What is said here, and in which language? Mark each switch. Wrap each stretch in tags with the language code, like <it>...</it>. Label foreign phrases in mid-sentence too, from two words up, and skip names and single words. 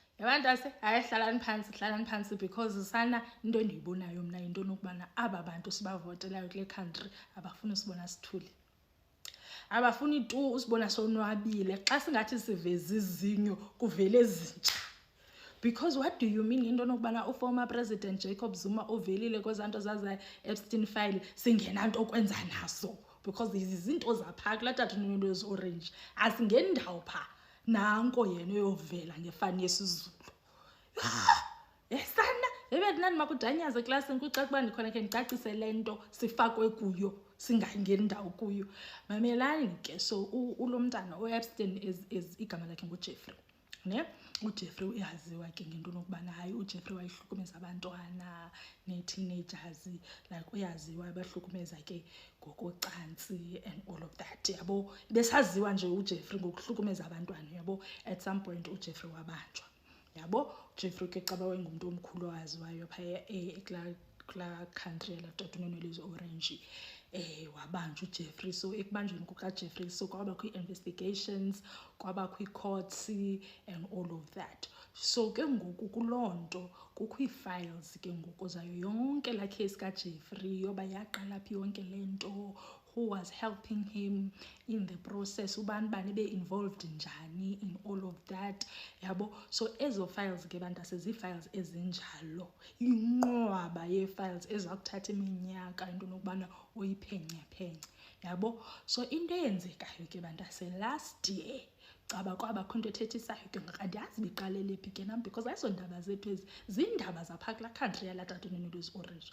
<xh>yabantu ayihlalani phansi because sana into endiyibonayo mna into nokubana aba bantu sibavotelayo kule country abafuni usibona sithule, abafuni tu usibona sonwabile. Xa singathi siveza izinyo kuvele ezintsha.</xh> <en>Because what do you mean</en> <xh>into nokubana uformer president Jacob Zuma uvelile kwezanto zaza Epstein file singenanto okwenza naso? Because izinto zapha kulaa tatomncinci wezi-orange asingeni ndawo phaa, nanko yena uyovela ngefani yesizulu. Yesana ebendinani makudanyaze eklasini kucaca ukuba ndikhona khe ndicacise le nto sifakwe kuyo singangeni ndawo kuyo. Mamelani ke, so ulo mntana u-Epstein igama lakhe nguJeffrey, ne? uJeffrey uyaziwa ke ngento nokubana hayi uJeffrey wayehlukumeza abantwana nee-teenagers, like uyaziwa abahlukumeza ke ngokocansi</xh> <en>and all of that,</en> <xh>yabo. Besaziwa nje uJeffrey ngokuhlukumeza abantwana, yabo.</xh> <en>At some point</en> <xh>uJeffrey wabanjwa, yabo. uJeffrey ke caba wayengumuntu omkhulu owaziwayo phaya kulaa country yalatatunene lezi-orange, wabanjwa uJeffrey. So ekubanjweni kukaJeffrey so kwabakho ii-investigations, kwabakho ii-courts</xh> <en>and all of that.</en> <xh>So ke ngoku kuloo nto kukho ii-files ke ngoku zayo yonke laa case kaJeffrey yoba yaqala phi yonke le nto,</xh> <en>who was helping him in the process,</en> <xh>ubani bani be-involved njani</xh> <en>in all of that,</en> <xh>yabo. So ezo files ke bantu asezii-files ezinjalo, inqwaba yee-files ezakuthatha iminyaka into nokubana uyiphenye, yabo. So into eyenzekayo ke bantu</xh> <en>last year</en> <xh>caba kwabakho into ethethisayo ke ngoku andiyazi biqalele phi ke nam because ayizo ndaba zethu ezi, ziindaba zaphaa kulaa country yalatatunene lwezi-orange.</xh>